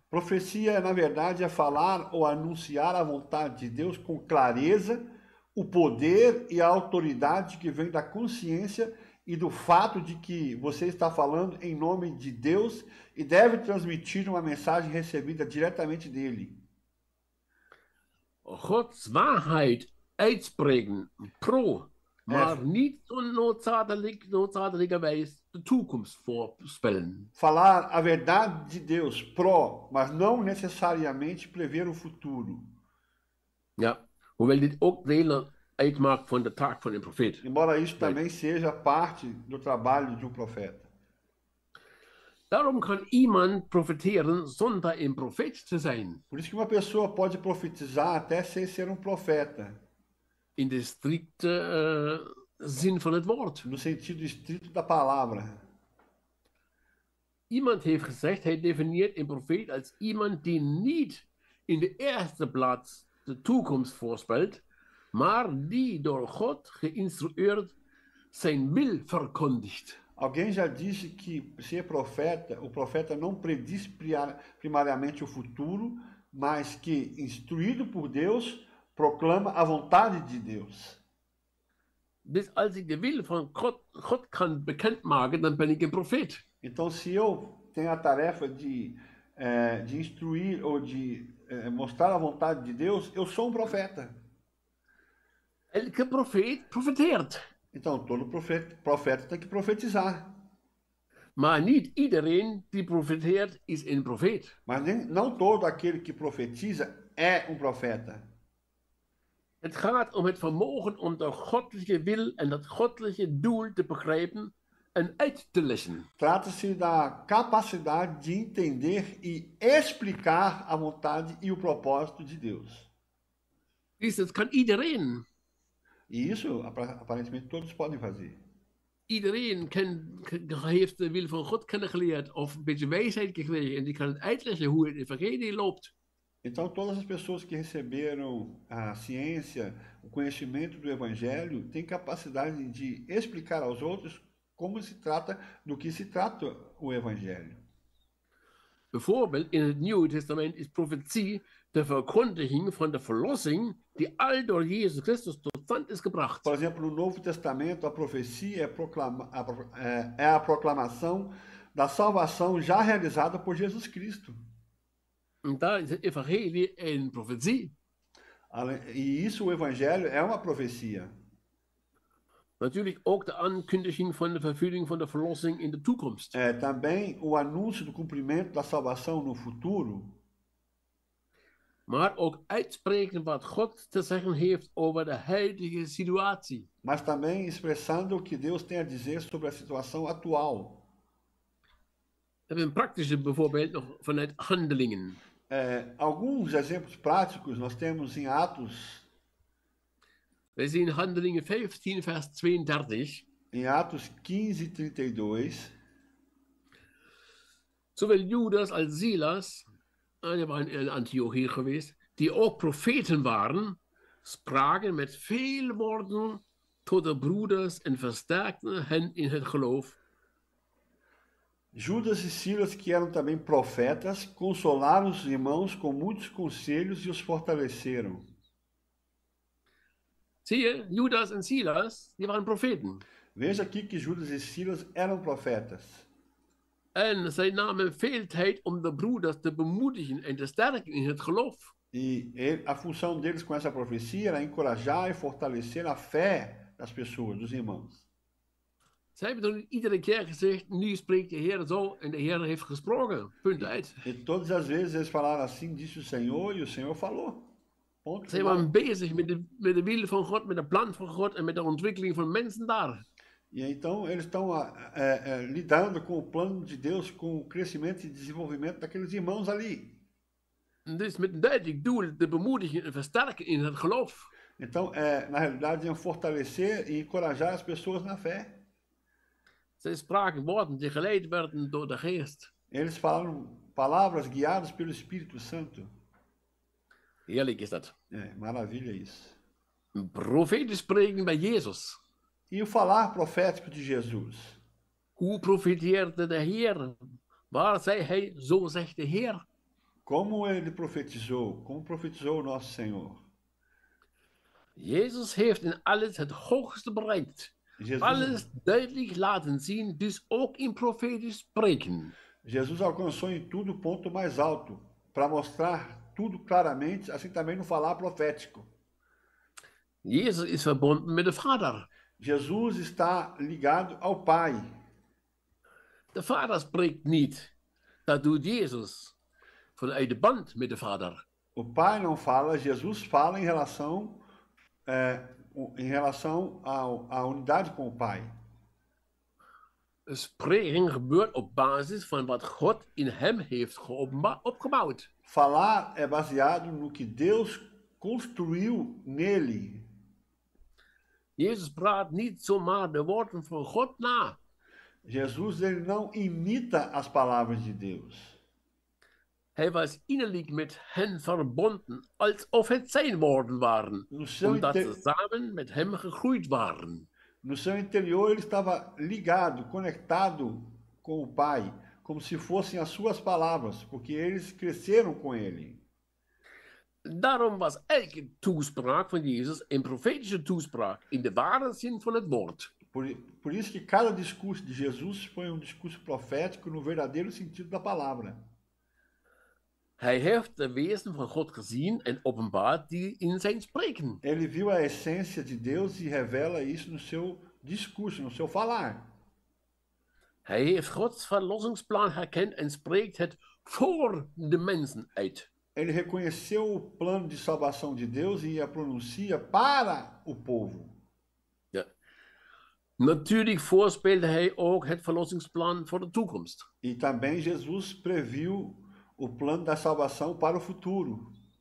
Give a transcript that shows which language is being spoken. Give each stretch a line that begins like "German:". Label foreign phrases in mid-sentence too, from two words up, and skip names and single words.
Portuguese: Profecia, na verdade, falar ou anunciar a vontade de Deus com clareza, o poder e a autoridade que vem da consciência e do fato de que você está falando em nome de Deus e deve transmitir uma mensagem recebida diretamente dele.
Dutch: Gods waarheid uitspreken, pro, maar niet noodzakelijkerwijs de toekomst voorspellen.
Portuguese: Falar a verdade de Deus, pro, mas não necessariamente prever o futuro.
Dutch: Ja, hoewel dit ook deel uitmaakt van de taak van een profeet.
Portuguese: Embora isso também seja parte do trabalho de um profeta.
Dutch: Daarom kan iemand profeteren zonder een profeet te zijn.
Portuguese: Por isso que uma pessoa pode profetizar até sem ser um profeta.
Dutch: In de strikte zin van het woord.
Portuguese: No sentido estrito da palavra.
Dutch: Iemand heeft gezegd, hij definieert een profeet als iemand die niet in de eerste plaats de toekomst voorspelt, maar die door God geïnstrueerd zijn wil verkondigt.
Portuguese: Alguém já disse que ser profeta, o profeta não prediz primariamente o futuro, mas que, instruído por Deus, proclama a vontade de Deus.
Dutch: Dus als ik de wil van God kan bekendmaken, dan ben ik een profeet.
Portuguese: Então, se eu tenho a tarefa de instruir ou de mostrar a vontade de Deus, eu sou um profeta.
Dutch: Elke profeet profeteert.
Portuguese: Então, todo profeta tem que profetizar.
Dutch: Maar niet iedereen die profeteert is een profeet.
Portuguese: Mas não todo aquele que profetiza é um profeta.
Dutch: Het gaat om het vermogen om de goddelijke wil en dat goddelijke doel te begrijpen en uit te leggen.
Portuguese: Trata-se da capacidade de entender e explicar a vontade e o propósito de Deus.
Dutch: Dus dat kan iedereen.
Portuguese: E isso, aparentemente, todos podem fazer.
Dutch: Iedereen heeft de wil van God kennengeleerd of een beetje wijsheid gekregen en die kan het uitleggen hoe het evangelie loopt.
Portuguese: Então, todas as pessoas que receberam a ciência, o conhecimento do Evangelho, têm capacidade de explicar aos outros como se trata, do que se trata o Evangelho.
Dutch: Bijvoorbeeld in het Nieuwe Testament is profetie de verkondiging van de verlossing die al door Jezus Christus tot stand is gebracht.
Portuguese: Por exemplo, no Novo Testamento, a profecia é a proclamação da salvação já realizada por Jesus Cristo.
Dutch: En daar is het evangelie een profetie.
Portuguese: E isso, o Evangelho, é uma profecia.
Dutch: Natuurlijk ook de aankondiging van de vervulling van de verlossing in de toekomst.
Portuguese: Também o anúncio do cumprimento da salvação no futuro.
Dutch: Maar ook uitspreken wat God te zeggen heeft over de huidige situatie.
Portuguese: Mas também expressando o que Deus tem a dizer sobre a situação atual.
Dutch: We hebben een praktische bijvoorbeeld nog vanuit Handelingen.
Portuguese: Alguns exemplos práticos nós temos em Atos.
Dutch: Wij zien Handelingen 15 vers 32.
Portuguese: Em Atos 15:32.
Dutch: Zowel Judas als Silas, die waren in Antiochie geweest, die ook profeten waren, spraken met veel woorden tot de broeders en versterkten hen in het geloof.
Portuguese: Judas e Silas, que eram também profetas, consolaram os irmãos com muitos conselhos e os fortaleceram.
Dutch: Zie je, Judas en Silas, die waren profeten.
Portuguese: Veja aqui que Judas e Silas eram profetas.
Dutch: En zij namen veel tijd om de broeders te bemoedigen en te sterken in het geloof.
Portuguese: E a função deles com essa profecia era encorajar e fortalecer a fé das pessoas, dos irmãos.
Dutch: Zij hebben toen iedere keer gezegd, nu spreekt de Heer zo en de Heer heeft gesproken. Punt uit.
Portuguese: E todas as vezes eles falaram assim, disse o Senhor, e o Senhor falou. Ponto.
Dutch: Zij waren bezig met de wil van God, met de plan van God en met de ontwikkeling van mensen daar.
Portuguese: E então eles estão lidando com o plano de Deus, com o crescimento e desenvolvimento daqueles irmãos ali.
Dutch: Dus met een duidelijk doel te bemoedigen en versterken in het geloof.
Portuguese: Então, na realidade, iam fortalecer e encorajar as pessoas na fé.
Dutch: Zij spraken woorden die geleid werden door de Geest.
Portuguese: Eles falaram palavras guiadas pelo Espírito Santo.
Dutch: Heerlijk is dat.
Portuguese: Maravilha isso.
Dutch: Profeten spreken bij Jezus.
Portuguese: E o falar profético de Jesus.
Dutch: Hoe profeteerde de Heer? Waar zei hij, zo zegt de Heer?
Portuguese: Como ele profetizou? Como profetizou o nosso Senhor?
Dutch: Jezus heeft in alles het hoogste bereikt. Alles duidelijk laten zien, dus ook in profetisch spreken.
Portuguese: Jesus alcançou em tudo o ponto mais alto, para mostrar tudo claramente, assim também no falar profético.
Dutch: Jezus is verbonden met de Vader.
Portuguese: Jesus está ligado ao Pai.
Dutch: De Vader spreekt niet. Dat doet Jezus vanuit de band met de Vader.
Portuguese: O Pai não fala, Jesus fala em relação à unidade com o Pai.
Dutch: Spreken gebeurt op basis van wat God in hem heeft opgebouwd.
Portuguese: Falar é baseado no que Deus construiu nele.
Dutch: Jezus praat niet zomaar de woorden van God na.
Portuguese: Jesus ele não imita as palavras de Deus.
Dutch: Hij was innerlijk met hen verbonden, alsof het zijn woorden waren, omdat ze samen met hem gegroeid waren.
Portuguese: No seu interior ele estava ligado, conectado com o Pai, como se fossem as suas palavras, porque eles cresceram com ele.
Dutch: Daarom was elke toespraak van Jezus een profetische toespraak, in de ware zin van het woord.
Portuguese: Por isso que cada discurso de Jesus foi discurso profético no verdadeiro sentido da palavra.
Dutch: Hij heeft de wezen van God gezien en openbaart die in zijn spreken.
Portuguese: Ele viu a essência de Deus e revela isso no seu discurso, no seu falar.
Dutch: Hij heeft Gods verlossingsplan herkend en spreekt het voor de mensen uit.
Portuguese: Ele reconheceu o plano de salvação de Deus e a pronuncia para o povo.
Dutch: Ja. Natuurlijk voorspeelde hij ook het verlossingsplan voor de toekomst.
Portuguese: E também Jesus previu o plano da salvação para o futuro.